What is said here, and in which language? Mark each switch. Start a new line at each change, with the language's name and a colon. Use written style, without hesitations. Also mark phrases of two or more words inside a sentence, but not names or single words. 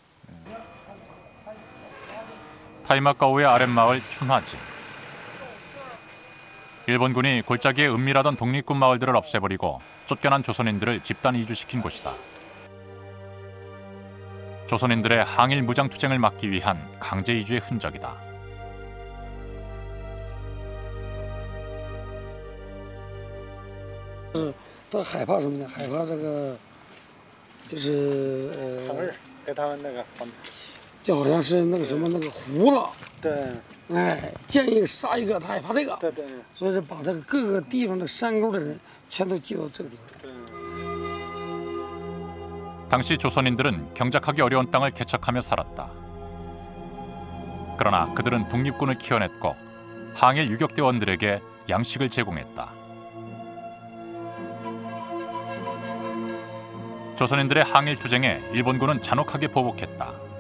Korean: 타이마과오의 아랫마을 춘화지. 일본군이 골짜기에 은밀하던 독립군 마을들을 없애버리고 쫓겨난 조선인들을 집단 이주시킨 곳이다. 조선인들의 항일 무장투쟁을 막기 위한 강제 이주의 흔적이다.
Chinese: 都害怕什么呢？害怕这个，就是给他们那个，就好像是那个什么那个糊了。对。哎，见一个杀一个，他害怕这个。对对。所以说把这个各个地方的山沟的人全都集到这个地方。
Korean: 당시 조선인들은 경작하기 어려운 땅을 개척하며 살았다. 그러나 그들은 독립군을 키워냈고 항일 유격대원들에게 양식을 제공했다. 조선인들의 항일 투쟁에 일본군은 잔혹하게 보복했다.